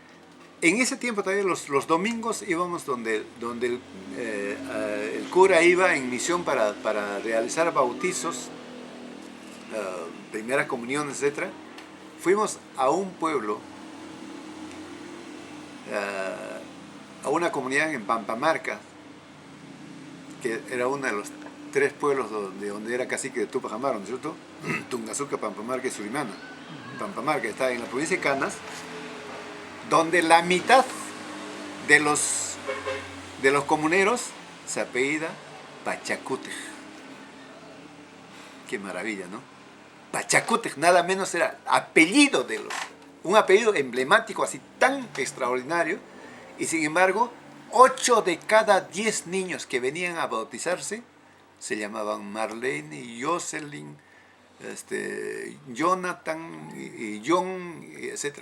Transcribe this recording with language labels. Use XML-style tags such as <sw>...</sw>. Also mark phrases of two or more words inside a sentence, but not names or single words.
<es>Bueno, En ese tiempo también los domingos íbamos donde el cura iba en misión para realizar bautizos, primeras comuniones, etc. Fuimos a un pueblo, a una comunidad en Pampamarca, que era uno de los 3 pueblos de donde era cacique de Tupac Amaru, ¿no es cierto? Tungazuca, Pampamarca y Surimana. Pampamarca está en la provincia de Canas, donde la mitad de los comuneros se apellida Pachacútec. Qué maravilla, ¿no? Pachacútec, nada menos era apellido un apellido emblemático así tan extraordinario, y sin embargo 8 de cada 10 niños que venían a bautizarse se llamaban Marlene, Jocelyn, Jonathan y John, etc.</es>